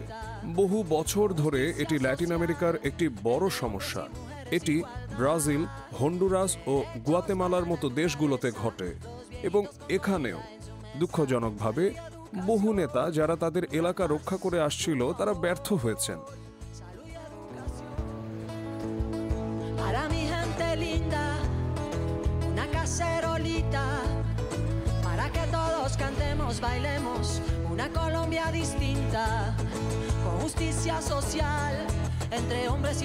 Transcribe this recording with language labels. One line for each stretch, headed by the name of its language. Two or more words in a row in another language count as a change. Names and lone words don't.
Bangla: বহু বছর ধরে এটি ল্যাটিন আমেরিকার একটি বড় সমস্যা। এটি ব্রাজিল, হন্ডুরাস ও গুয়াতেমালার মতো দেশগুলোতে ঘটে এবং এখানেও দুঃখজনকভাবে বহু নেতা যারা তাদের এলাকা রক্ষা করে আসছিল তারা ব্যর্থ হয়েছেন।
Spanish: Bailemos una Colombia distinta, con justicia social, entre hombres